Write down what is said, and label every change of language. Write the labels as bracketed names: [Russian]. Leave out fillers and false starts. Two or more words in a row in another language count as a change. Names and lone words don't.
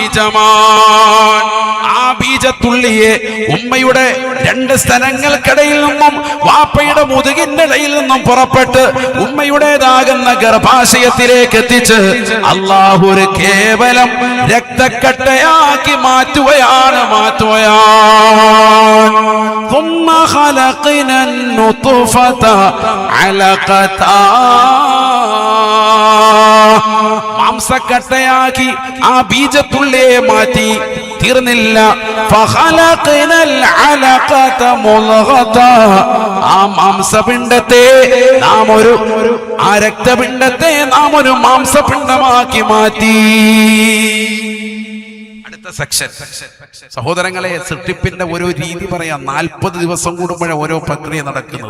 [Malayalam] ആ ബീജത്തുള്ളിയെ ഉമ്മയുടെ 2 സ്ഥലങ്ങൾക്കിടയിൽ നിന്നും വാപ്പയുടെ മുതുകിന്റെ ഇടയിൽ നിന്നും പുറപ്പെട്ട് ഉമ്മയുടേതാകുന്ന ഗർഭാശയത്തിലേക്ക് എത്തിച്ച് അല്ലാഹു ഒരു കേവലം രക്തക്കട്ടയാക്കി മാറ്റുകയാണ്. [Arabic] ثم خلقنا النطفة علقة [Malayalam] മാംസക്കട്ടയാക്കി ആ ബീജത്തുള്ളിയെ മാറ്റി. തീർന്നില്ല, [Arabic] فخلقنا العلقة مضغة [Malayalam] ആ മാംസപിണ്ഡത്തെ നാം ആ രക്തപിണ്ഡത്തെ നാം ഒരു മാംസപിണ്ഡമാക്കി മാറ്റി. അടുത്ത സെക്ഷൻ സഹോദരങ്ങളെ, സൃഷ്ടിപ്പിന്റെ ഓരോ രീതി പറയാം. 40 ദിവസം കൂടുമ്പോഴേ ഓരോ പ്രക്രിയ നടക്കുന്നത്.